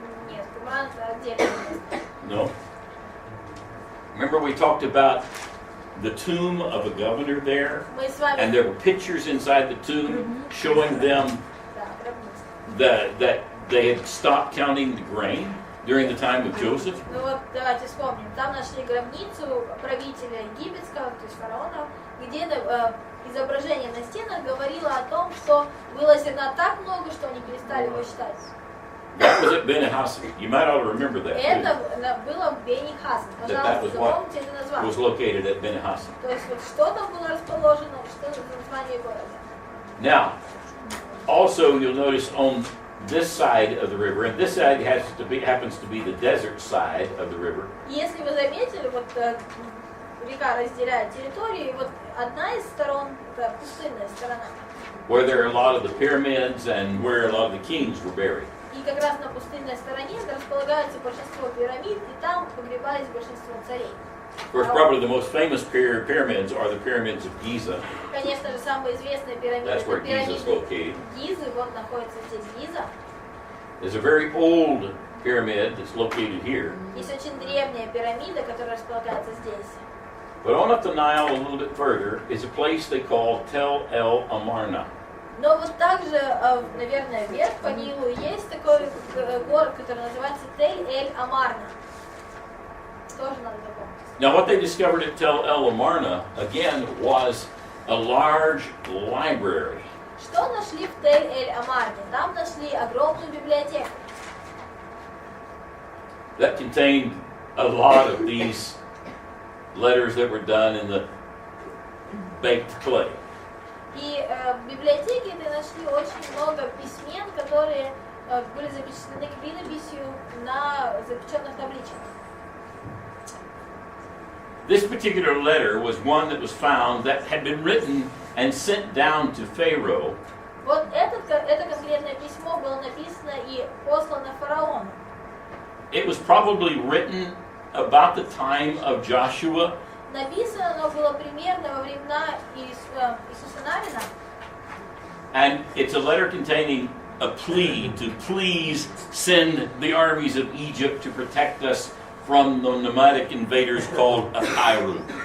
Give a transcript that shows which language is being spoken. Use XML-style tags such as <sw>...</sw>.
<ru>Нет, Кумран это отдельное место.</ru> <en>No. Remember we talked about the tomb of a governor there?</en> <ru>Мы с вами...</ru> <en>And there were pictures inside the tomb showing them</en> <ru>Да, гробница.</ru> <en>that they had stopped counting the grain during the time of Joseph.</en> <ru>Ну вот давайте вспомним. Там нашли гробницу правителя египетского, то есть фараона, где изображение на стенах говорило о том, что было зерна так много, что они перестали его считать.</ru> <en>That was at Beni Hassan. You might ought to remember that.</en> <ru>Это было в Бени Хасан. Пожалуйста, запомните это название.</ru> <en>Was located at Beni Hassan.</en> <ru>То есть вот что там было расположено, что это за название города.</ru> <en>Now, also you'll notice on this side of the river, and this side happens to be the desert side of the river.</en> <ru>Если вы заметили, вот река разделяет территорию, и вот одна из сторон это пустынная сторона.</ru> <en>Where there are a lot of the pyramids and where a lot of the kings were buried.</en> <ru>И как раз на пустынной стороне располагается большинство пирамид, и там погребались большинство царей.</ru> <en>Of course, probably the most famous pyramids are the pyramids of Giza.</en> <ru>Конечно же, самые известные пирамиды</ru> <en>That's where</en> <ru>это</ru> <en>Giza is located.</en> <ru>Гизы, вот находится здесь Гиза.</ru> <en>There's a very old pyramid that's located here.</en> <ru>Есть очень древняя пирамида, которая располагается здесь.</ru> <en>But on up the Nile a little bit further is a place they call Tel El Amarna.</en> <ru>Но вот также, наверное, вверх по Нилу есть такой город, который называется Тель-эль-Амарна. Тоже надо запомнить.</ru> <en>Now what they discovered at Tel El Amarna, again, was a large library.</en> <ru>Что нашли в Тель-эль-Амарне? Там нашли огромную библиотеку.</ru> <en>That contained a lot of these letters that were done in the baked clay.</en> <ru>И в библиотеке этой нашли очень много письмен, которые были запечатлены клинописью на запеченных табличках.</ru> <en>This particular letter was one that was found that had been written and sent down to Pharaoh.</en> <ru>Вот это конкретное письмо было написано и послано фараону.</ru> <en>It was probably written about the time of Joshua.</en> <ru>Написано оно было примерно во времена Иисуса Навина.</ru> <en>And it's a letter containing a plea to please send the armies of Egypt to protect us from the nomadic invaders called Apairu.</en>